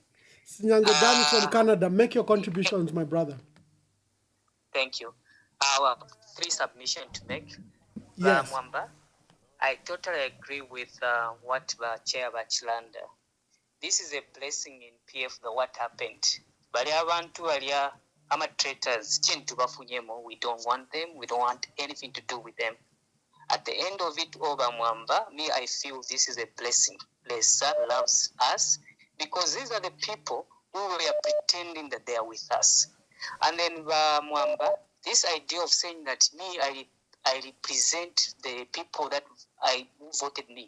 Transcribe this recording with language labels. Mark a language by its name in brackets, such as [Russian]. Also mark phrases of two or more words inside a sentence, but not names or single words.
[English] Sinyangwe Dani from Canada. Make your contributions, my brother. Thank you. Our 3 submissions to make. Yes. Mwamba, I totally agree with what Chair Bachelanda. This is a blessing in PF, what happened. But [Bemba] abantu alia ama traitors, [English] we don't want them. We don't want anything to do with them. At the end of it, over Mwamba, I feel this is a blessing. Blessed loves us because these are the people who were pretending that they are with us. And then Mwamba, this idea of saying that I represent the people that voted me.